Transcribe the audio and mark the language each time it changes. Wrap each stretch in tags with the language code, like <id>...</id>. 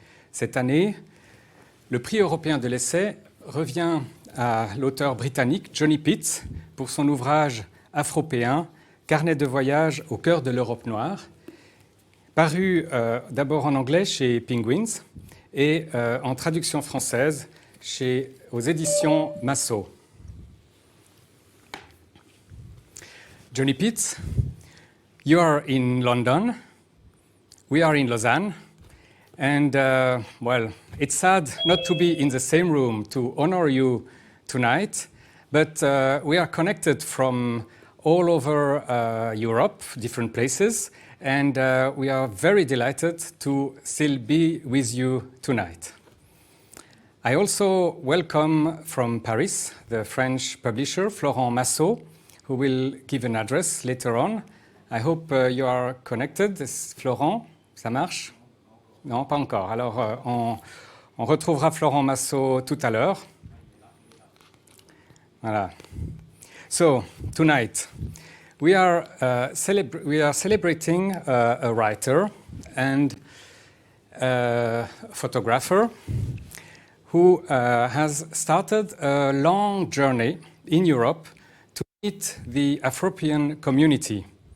<fr>Cette année, le prix européen de l'essai revient à l'auteur britannique Johnny Pitts pour son ouvrage Afropéen, Carnet de voyage au cœur de l'Europe noire, paru d'abord en anglais chez Penguins et en traduction française aux éditions Massot.</fr> <en>Johnny Pitts, you are in London, we are in Lausanne, and well, it's sad not to be in the same room to honor you tonight, but we are connected from all over Europe, different places, and we are very delighted to still be with you tonight. I also welcome from Paris the French publisher Florent Massot, who will give an address later on. I hope you are connected.</en> <fr>Florent, ça marche? Non, pas encore. Alors, on retrouvera Florent Massot tout à l'heure. Voilà.</fr> <en>So, tonight, we are celebrating a writer and a photographer who has started a long journey in Europe to meet the Afropean community.</en>